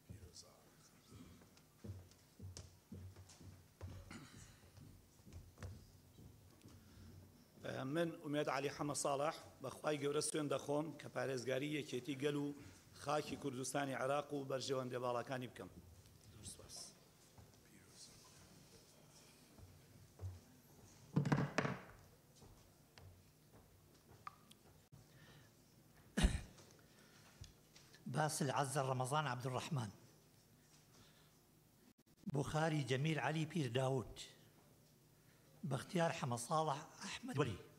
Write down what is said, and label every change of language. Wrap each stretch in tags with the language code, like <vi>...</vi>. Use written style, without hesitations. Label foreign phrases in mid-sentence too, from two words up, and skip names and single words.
<ckb>من ئومێد علی حەمە ساڵح بەخوای گەورە سوێن دەخۆم کە پارێزگاری یەکێتی گەل و خاکی کوردستانی عێراق و بەرژەوەندی باڵاکانی بکەم. باسل عزة رمضان عبد الرحمن بخاري جميل علي بير داود باختيار حمد صالح أحمد ولي</ckb>